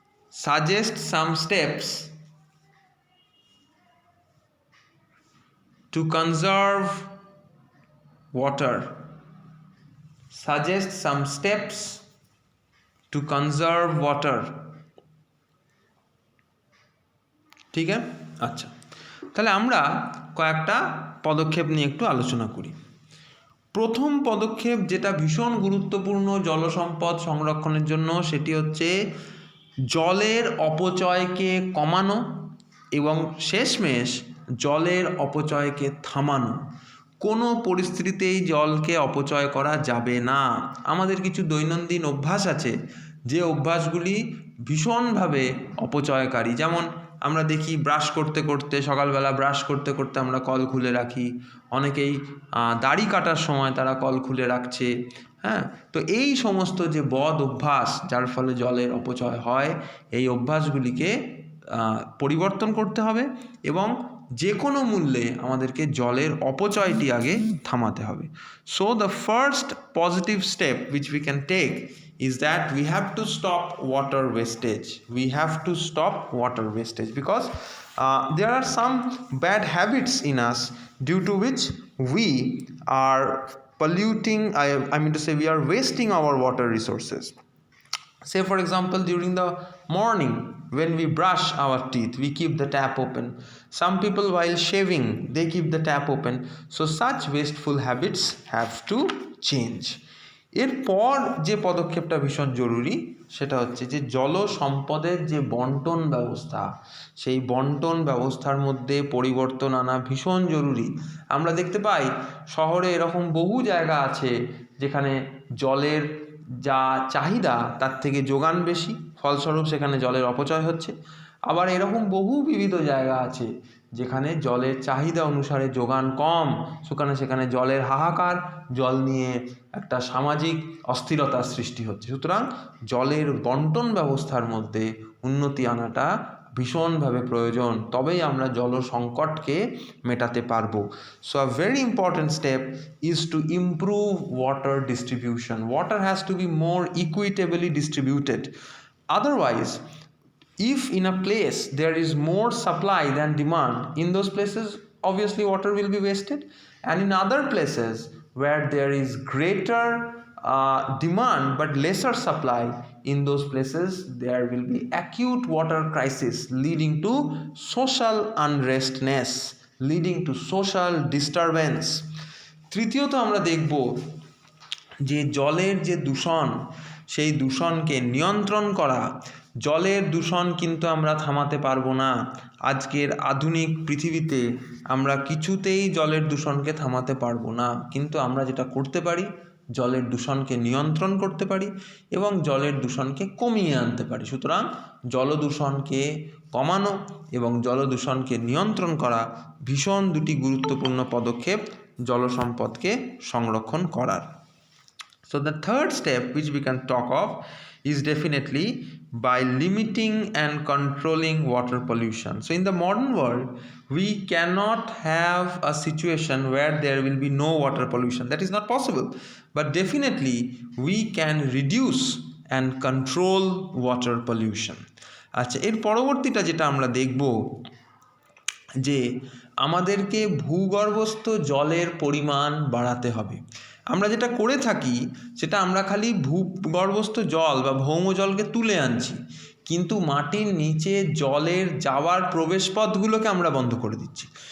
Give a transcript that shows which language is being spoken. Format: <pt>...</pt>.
<en>Suggest some steps to conserve water. Suggest some steps to conserve water.</en> <bn>ঠিক আছে, আচ্ছা, তাহলে আমরা কয়েকটা পদক্ষেপ নিয়ে একটু আলোচনা করি। প্রথম পদক্ষেপ যেটা ভীষণ গুরুত্বপূর্ণ জল সম্পদ সংরক্ষণের জন্য, সেটি হচ্ছে জলের অপচয়কে কমানো এবং শেষমেশ জলের অপচয়কে থামানো। কোনো পরিস্থিতিতেই জলকে অপচয় করা যাবে না। আমাদের কিছু দৈনন্দিন অভ্যাস আছে যে অভ্যাসগুলি ভীষণভাবে অপচয়কারী। যেমন আমরা দেখি ব্রাশ করতে করতে, সকালবেলা ব্রাশ করতে করতে আমরা কল খুলে রাখি। অনেকেই দাড়ি কাটার সময় তারা কল খুলে রাখছে। হ্যাঁ, তো এই সমস্ত যে বদ অভ্যাস যার ফলে জলের অপচয় হয়, এই অভ্যাসগুলিকে পরিবর্তন করতে হবে এবং যে কোনো মূল্যে আমাদেরকে জলের অপচয়টি আগে থামাতে হবে।</bn> <en>So the first positive step which we can take is that we have to stop water wastage. We have to stop water wastage because there are some bad habits in us due to which we are polluting, I mean to say we are wasting our water resources. Say for example, during the morning when we brush our teeth, we keep the tap open. Some people while shaving, they keep the tap open. So such wasteful habits have to change.</en> <bn>এরপর যে পদক্ষেপটা ভীষণ জরুরি সেটা হচ্ছে যে জল সম্পদের যে বন্টন ব্যবস্থা, সেই বন্টন ব্যবস্থার মধ্যে পরিবর্তন আনা ভীষণ জরুরি। আমরা দেখতে পাই শহরে এরকম বহু জায়গা আছে যেখানে জলের যা চাহিদা তার থেকে যোগান বেশি, ফলস্বরূপ সেখানে জলের অপচয় হচ্ছে। আবার এরকম বহু বিবিধ জায়গা আছে যেখানে জলের চাহিদা অনুসারে যোগান কম, সেখানে জলের হাহাকার, জল নিয়ে একটা সামাজিক অস্থিরতার সৃষ্টি হচ্ছে। সুতরাং জলের বন্টন ব্যবস্থার মধ্যে উন্নতি আনাটা ভীষণভাবে প্রয়োজন, তবেই আমরা জল সংকটকে মেটাতে পারবো।</bn> <en>So a very important step is to improve water distribution. Water has to be more equitably distributed. Otherwise, if in a place there is more supply than demand, in those places obviously water will be wasted, and in other places where there is greater demand but lesser supply, in those places there will be acute water crisis leading to social unrestness, leading to social disturbance.</en> <bn>তৃতীয়ত আমরা দেখব যে জলের যে দূষণ, সেই দূষণকে নিয়ন্ত্রণ করা। জলের দূষণ কিন্তু আমরা থামাতে পারবো না। আজকের আধুনিক পৃথিবীতে আমরা কিছুতেই জলের দূষণকে থামাতে পারবো না, কিন্তু আমরা যেটা করতে পারি জলের দূষণকে নিয়ন্ত্রণ করতে পারি এবং জলের দূষণকে কমিয়ে আনতে পারি। সুতরাং জলদূষণকে কমানো এবং জলদূষণকে নিয়ন্ত্রণ করা ভীষণ দুটি গুরুত্বপূর্ণ পদক্ষেপ জল সম্পদকে সংরক্ষণ করার।</bn> <en>So the third step which we can talk of is definitely by limiting and controlling water pollution. So in the modern world, we cannot have a situation where there will be no water pollution. That is not possible. But definitely we can reduce and control water pollution.</en> <bn>আচ্ছা, এর পরবর্তীটা যেটা আমরা দেখব যে আমাদেরকে ভূগর্ভস্থ জলের পরিমাণ বাড়াতে হবে। আমরা যেটা করে থাকি সেটা আমরা খালি ভূগর্ভস্থ জল বা ভৌম জলকে তুলে আনছি, কিন্তু মাটির নিচে জলের যাওয়ার প্রবেশপথগুলোকে আমরা বন্ধ করে দিচ্ছি।</bn>